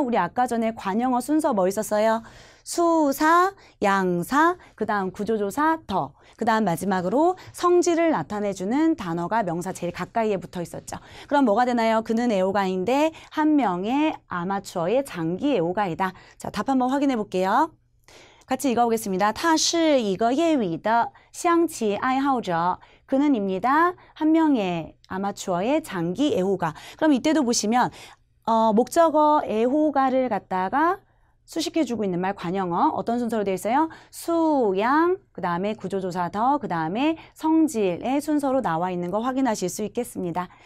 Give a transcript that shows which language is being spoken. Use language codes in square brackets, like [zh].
[ko] 우리 아까 전에 관형어 순서 뭐 있었어요? 수사, 양사, 그 다음 구조조사, 더. 그 다음 마지막으로 성질을 나타내주는 단어가 명사 제일 가까이에 붙어 있었죠. 그럼 뭐가 되나요? 그는 애호가인데 한 명의 아마추어의 장기 애호가이다. 자, 답 한번 확인해 볼게요. 같이 읽어보겠습니다. [zh] 他是一个业余的象棋爱好者. [ko] 그는입니다. 한 명의 아마추어의 장기 애호가. 그럼 이때도 보시면 목적어 애호가를 갖다가 수식해주고 있는 말 관형어 어떤 순서로 되어 있어요? 수, 양, 그 다음에 구조조사 더, 그 다음에 성질의 순서로 나와 있는 거 확인하실 수 있겠습니다.